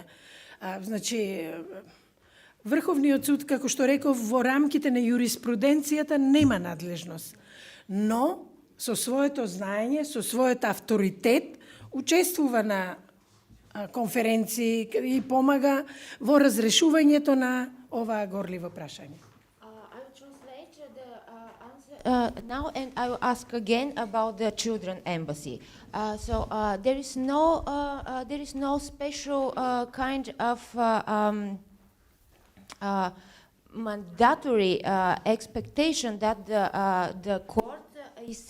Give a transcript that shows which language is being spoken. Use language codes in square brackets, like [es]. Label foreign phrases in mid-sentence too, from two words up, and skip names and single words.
[mk] Значи, Врховниот суд, како што реков, во рамките на юриспруденцијата нема надлежност, но со своето знаење, со својот авторитет, учествува на конференции и помага во разрешувањето на оваа горливо прашање. [en] I will translate the answer now, and I will ask again about the children embassy. There is no special kind of mandatory expectation that the court is